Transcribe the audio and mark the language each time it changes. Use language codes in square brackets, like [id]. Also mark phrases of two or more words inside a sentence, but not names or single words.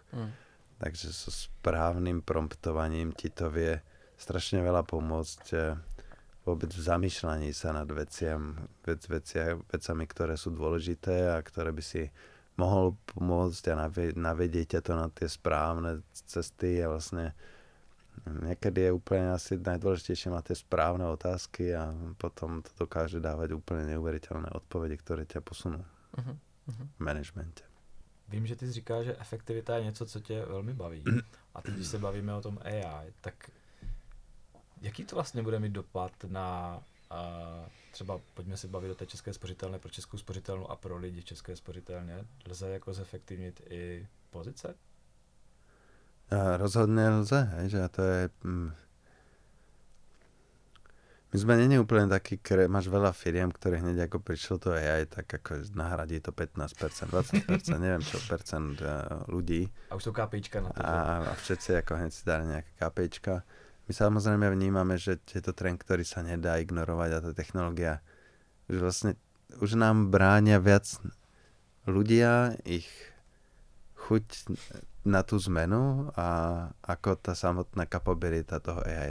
[sk] Takže so správnym promptovaním ti to vie strašne veľa pomôcť vôbec v zamýšľaní sa nad vecami, ktoré sú dôležité a ktoré by si mohol pomôcť a navedieť ťa to na tie správne cesty a vlastne niekedy je úplne asi najdôležitejšie mať tie správne otázky a potom to dokáže dávať úplne neuveriteľné odpovede, ktoré ťa posunú v managemente. [cs] Vím, že ty jsi říká, že efektivita je něco, co tě velmi baví. A teď, když se bavíme o tom AI, tak jaký to vlastně bude mít dopad na třeba, pojďme se bavit o té české spořitelně, pro českou spořitelnu a pro lidi české spořitelně. Lze jako zefektivnit i pozice? Rozhodne lze, že to je... [sk] My sme není úplne takí, máš veľa firiem, ktoré hneď ako prišlo to AI, tak ako nahradí to 15%, 20%, neviem čo percent ľudí. A už sú KPIčka na to. A všetci ako hneď si dali nejaké KPIčka. My samozrejme vnímame, že je to trend, ktorý sa nedá ignorovať a tá technológia už nám bránia viac ľudia, ich chuť na tú zmenu a ako tá samotná kapabilita toho AI.